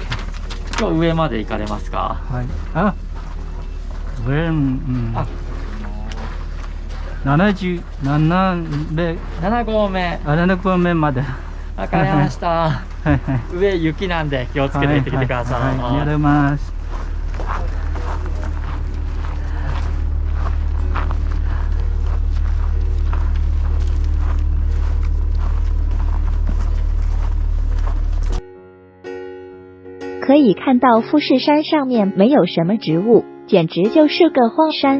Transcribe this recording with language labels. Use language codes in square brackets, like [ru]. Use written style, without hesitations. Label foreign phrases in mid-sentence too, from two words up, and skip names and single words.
[ja] 今日上まで行かれますか？はい。あ、上、あ、 7 合目。 7合目まで。わかりました。はいはい。上雪なんで気をつけて行ってきてください。はい、ありがとうございます。 [zh] 可以看到富士山上面没有什么植物，简直就是个荒山。